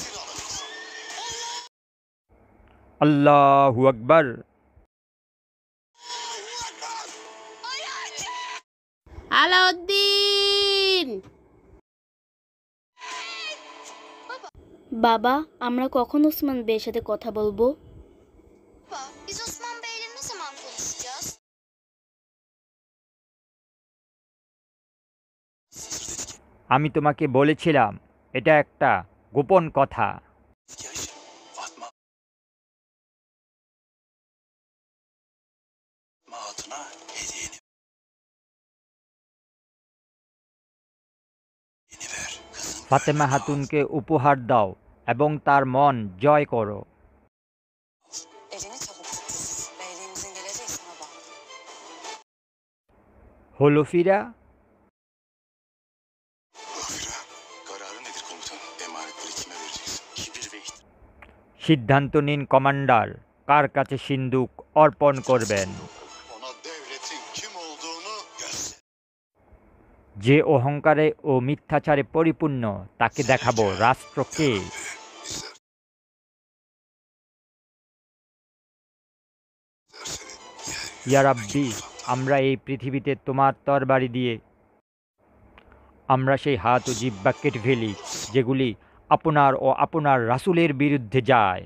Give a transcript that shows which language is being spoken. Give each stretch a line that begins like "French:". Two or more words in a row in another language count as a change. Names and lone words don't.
Arabic: الله أكبر.
Bangla: আলাউদ্দিন! বাবা, আমরা কখন ওসমান বের সাথে কথা বলবো?
Turkish: Baba, biz Osman Bey'le ne zaman konuşacağız?
Bangla: আমি তোমাকে বলেছিলাম এটা একটা গোপন কথা।
Turkish: Fatma Hatun'a hediyeni ver kızım.
Bangla: ফাতেমা খাতুনকে উপহার দাও এবং তার মন জয় করো।
Turkish: Elini çabuk tut. Beyliğimizin geleceği sana bağlı.
Bangla: হলফিরা,
Turkish: Hafira, kararı nedir komutan? Emanetleri kime vereceksin? Kibir ve
Bangla: সিদ্ধান্ত নিন কমান্ডার, কার কাছে সিন্দুক অর্পণ করবেন।
Turkish: ona devletin kim olduğunu göster.
Bangla: যে অহংকারে ও মিথ্যাচারে পরিপূর্ণ তাকে দেখাবো রাষ্ট্রকে।
Arabic: يا ربي,
Bangla: আমরা এই পৃথিবীতে তোমার তরবারি দিয়ে আমরা সেই হাত ও জিহ্বা কেটে ফেলি যেগুলি আপনার ও আপনার রাসূলের বিরুদ্ধে যায়।